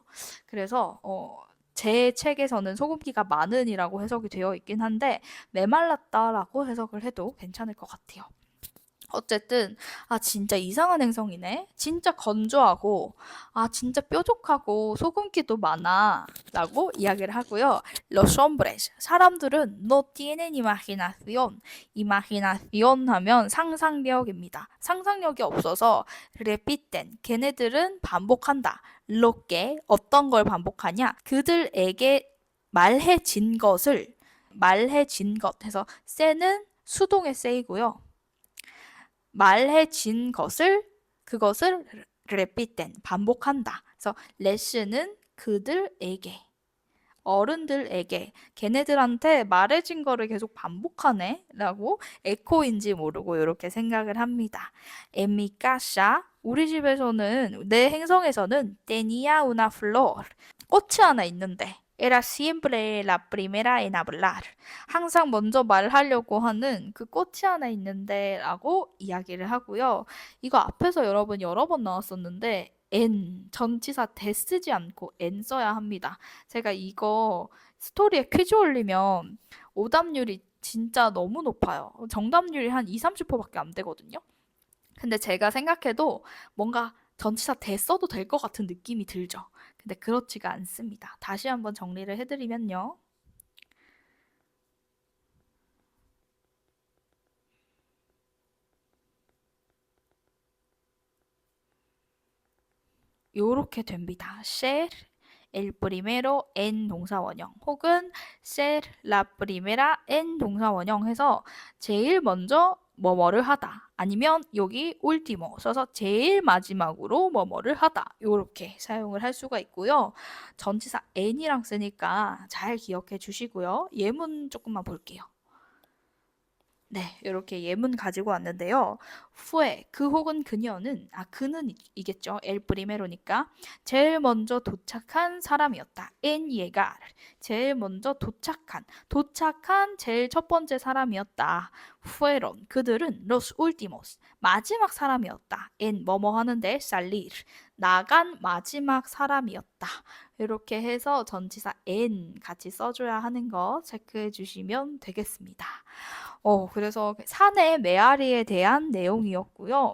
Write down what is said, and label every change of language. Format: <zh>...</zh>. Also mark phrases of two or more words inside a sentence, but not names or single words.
<ko>그래서 제 책에서는 소금기가 많은이라고 해석이 되어 있긴 한데 메말랐다라고 해석을 해도 괜찮을 것 같아요. 어쨌든 진짜 이상한 행성이네. 진짜 건조하고 진짜 뾰족하고 소금기도 많아 라고 이야기를 하고요.</ko> <es>Los hombres,</es> <ko>사람들은</ko> <es>no tienen imaginación.</es> <ko>imaginación 하면 상상력입니다. 상상력이 없어서 repiten, 걔네들은 반복한다.</ko> <es>lo que,</es> <ko>어떤 걸 반복하냐? 그들에게 말해진 것을 말해진 것 해서 세는 수동의 세이고요. 말해진 그것을 repiten, 반복한다. 그래서 레슨은 그들에게, 어른들에게, 걔네들한테 말해진 거를 계속 반복하네? 라고 에코인지 모르고 이렇게 생각을 합니다.</ko> <es>En mi casa,</es> <ko>우리 집에서는, 내 행성에서는</ko> <es>tenía una flor,</es> <ko>꽃이 하나 있는데</ko> <es>era siempre la primera en hablar.</es> <ko>항상 먼저 말하려고 하는 그 꽃이 하나 있는데 라고 이야기를 하고요. 이거 앞에서 여러분 여러 번 나왔었는데 N 전치사 대 쓰지 않고 N 써야 합니다. 제가 이거 스토리에 퀴즈 올리면 오답률이 진짜 너무 높아요. 정답률이 한 2, 30%밖에 안 되거든요. 근데 제가 생각해도 뭔가 전치사 대 써도 될 것 같은 느낌이 들죠. 근데 그렇지가 않습니다. 다시 한번 정리를 해드리면요. 요렇게 됩니다.</ko> <es>ser el primero en</es> <ko>동사원형 혹은</ko> <es>ser la primera en</es> <ko>동사원형 해서 제일 먼저 뭐뭐를 하다 아니면 여기 último 써서 제일 마지막으로 뭐뭐를 하다 요렇게 사용을 할 수가 있고요. 전치사 n이랑 쓰니까 잘 기억해 주시고요. 예문 조금만 볼게요. 네, 이렇게 예문 가지고 왔는데요. fue, 그 혹은 그녀는, 그는 이겠죠.</ko> <es>el primero니까.</es> <ko>제일 먼저 도착한 사람이었다.</ko> <es>en llegar.</es> <ko>제일 먼저 도착한 제일 첫 번째 사람이었다.</ko> <es>fueron, 그들은 los últimos.</es> <ko>마지막 사람이었다. en 뭐뭐 하는데 salir. 나간 마지막 사람이었다. 이렇게 해서 전치사 en 같이 써줘야 하는 거 체크해 주시면 되겠습니다. 그래서 산의 메아리에 대한 내용이었고요.</ko>